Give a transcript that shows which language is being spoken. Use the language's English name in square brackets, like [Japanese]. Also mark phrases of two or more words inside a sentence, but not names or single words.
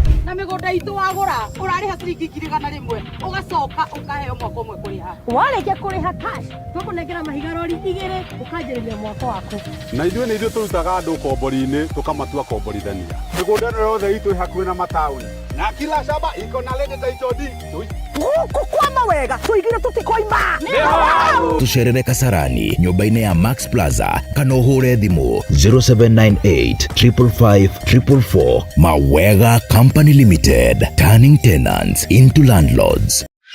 [Kikuyu] na mĩgũnda itũ wagũra ũrarĩha ciringi ngiri igana rĩmwe ũgacoka ũkaheo mwaka ũmwe kũrĩha warĩkia kũrĩha cash tũkũnengera mahiga rori igĩrĩ ũkanjĩrĩria mwaka waku na ithuĩ nĩ ithuĩ tũrutaga andũ kombori-inĩ tũkamatua komborithania mĩgũnda ĩno yothe itũ hakuhĩ na mataũni [Swahili] na kila shamba iko na lady [English] title deed [Kikuyu] gũkũ kwama wega tũigire tũtikoima tucerere Kasarani nyũmba-inĩ ya Max Plaza kana ũhũre thimũ 0798 555 444. [English] Mwago Company Limited, turning tenants into landlords.